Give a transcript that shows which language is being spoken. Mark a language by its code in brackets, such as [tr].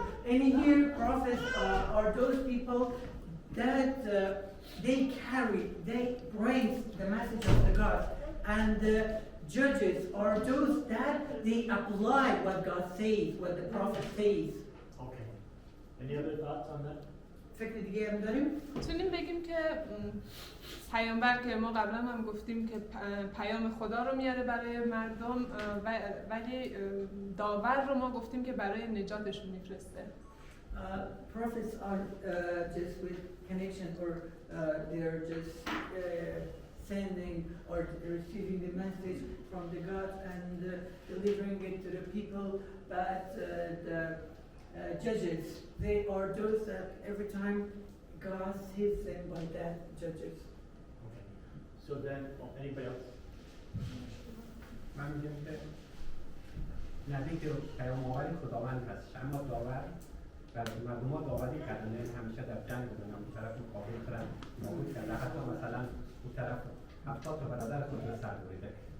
[en] And here prophets are those people that they carry, they bring the message of the God, and the judges are those that they apply what God says, what the prophet says. Okay. Any other thoughts on that? [fa] فکر دیگه هم داریم؟ میتونیم بگیم که پیامبر که ما قبلا هم گفتیم که پیام خدا رو میاره برای مردم ولی داور رو ما گفتیم که برای نجاتشون میفرسته. [en] Prophets are just with connection or they're just sending or receiving the message from the God and delivering it to the people, but the judges, they are those that every time God saves them by that judges. Okay. So then, anybody else? [fa] من میگم که نبی که پیام آور خداوند هست، اما داور برای مردم ها داوری کردن، یعنی همیشه در جنگ بودن، اون طرف مقابل طرف نابود کرده، حتی مثلا اون طرف 70 تا برادر خود را سر بریده.